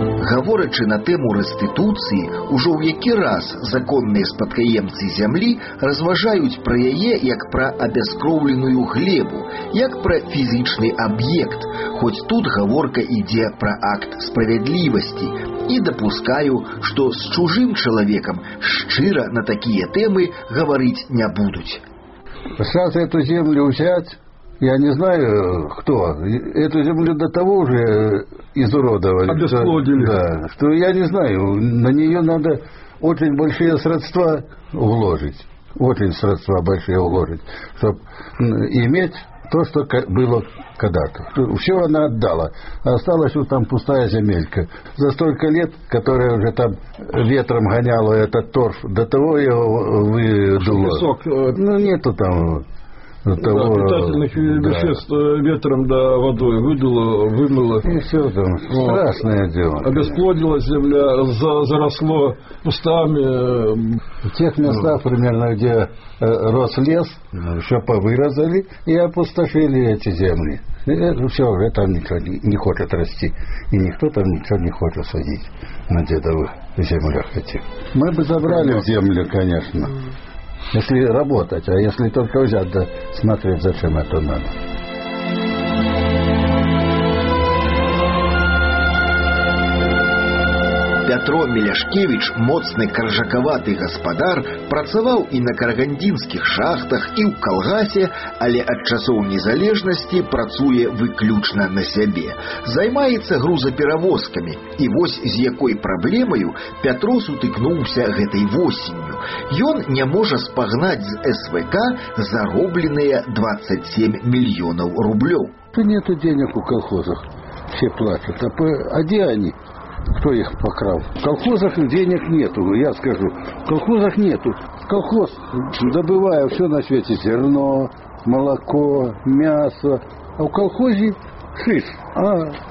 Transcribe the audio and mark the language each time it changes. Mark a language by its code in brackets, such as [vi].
[uk] Говорячи на тему реституції, уже в який раз законні спадкоємці землі розважають про її як про обескровлену глебу, як про фізичний об'єкт, хоч тут говорка йде про акт справедливості. І допускаю, що з чужим чоловіком щиро на такі теми говорити не будуть. Зараз цю землю взяти, я не знаю, хто. Цю землю до того вже изуродовали. Обесплодили. [ru] Да, что я не знаю, на нее надо очень большие средства вложить. Очень средства большие вложить, чтобы иметь то, что было когда-то. Все она отдала. Осталась вот там пустая земелька. За столько лет, которая уже там ветром гоняла этот торф, до того его выдуло. Песок. Ну, нету там... Того, да, питательных веществ, да. Ветром да водой выдуло, вымыло. И все там, вот. Страшное дело. Обесплодила земля, заросло кустами. В тех местах, ну, примерно, где рос лес, ну, все повырезали и опустошили эти земли. И все, там ничего не хочет расти. И никто там ничего не хочет садить на дедовых землях этих. Мы бы забрали землю, конечно. Если работать, а если только взять, да смотреть, зачем это надо. [be] Пятро Мляшкевіч, моцны каржакаваты гаспадар, працаваў і на карагандзінскіх шахтах, і ў калгасе, але ад часоў незалежнасці працуе выключна на сябе. Займаецца грузаперавозкамі. І вось з якой праблемаю Пятро сутыкнуўся гэтай восенню. Ён не можа спагнаць з СВК заробленыя 27 мільёнаў рублёў. [ru] Ты нету денег у калхозах. Все плачуць. А дзе они? Кто их покрал? В колхозах денег нету, я скажу. В колхозах нету. Колхоз добывает все на свете: зерно, молоко, мясо. А в колхозе шиш. А